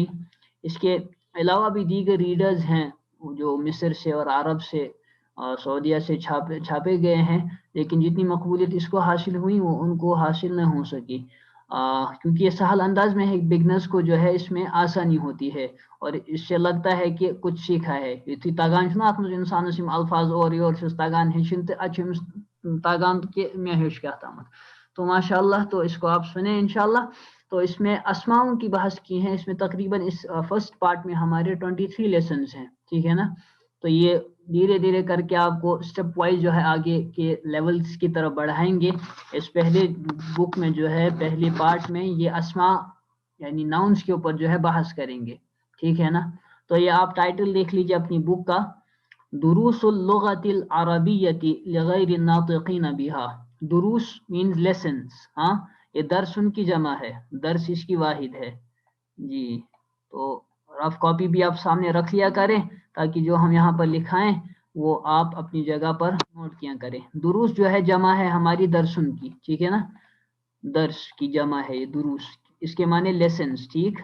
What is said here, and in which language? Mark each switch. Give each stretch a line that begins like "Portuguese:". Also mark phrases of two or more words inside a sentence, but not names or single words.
Urdu: اس کے علاوہ بھی دیگر ریڈرز ہیں جو مصر سے اور عرب سے سعودیہ سے چھاپے گئے ہیں, لیکن جتنی مقبولیت اس کو حاصل ہوئی وہ ان کو حاصل نہ ہو سکی کیونکہ یہ سہل انداز میں ہے. بگنرز کو جو ہے اس میں آسانی ہوتی ہے اور اس سے لگتا ہے کہ کچھ سیکھا ہے.
Kashmiri: یتھی تگان چھنا ات مز انسانس یم الفاظ اور یور چھس تگان ہیچن تو اچھا تاغان کہ میں ہیوش کیا تامت.
Urdu: تو ماشاءاللہ تو اس کو آپ سنیں انشاءاللہ. تو اس میں اسماؤں کی بحث کی ہیں. اس میں تقریباً اس
English: first part
Urdu: میں ہمارے 23 لیسنز ہیں, ٹھیک ہے نا. تو یہ دھیرے دھیرے کر کے آپ کو
English: step wise
Urdu: جو ہے آگے کے لیولز کی طرف بڑھائیں گے. اس پہلے بک میں جو ہے پہلی پارٹ میں یہ اسماء یعنی ناؤنز کے اوپر جو ہے بحث کریں گے, ٹھیک ہے نا. تو یہ آپ ٹائٹل دیکھ لیجیے اپنی بک کا,
Arabic: دروس اللغت العربیت لغیر الناطقین بها.
Urdu: دروس
English: means lessons.
Urdu: ہاں, یہ درس ان کی جمع ہے, درس اس کی واحد ہے جی. تو
English: rough copy
Urdu: بھی آپ سامنے رکھ لیا کریں تاکہ جو ہم یہاں پر لکھائیں وہ آپ اپنی جگہ پر نوٹ کیا کریں. دروس جو ہے جمع ہے ہماری درسن کی, ٹھیک ہے نا. درس کی جمع ہے یہ دروس, اس کے معنی لیسنز, ٹھیک.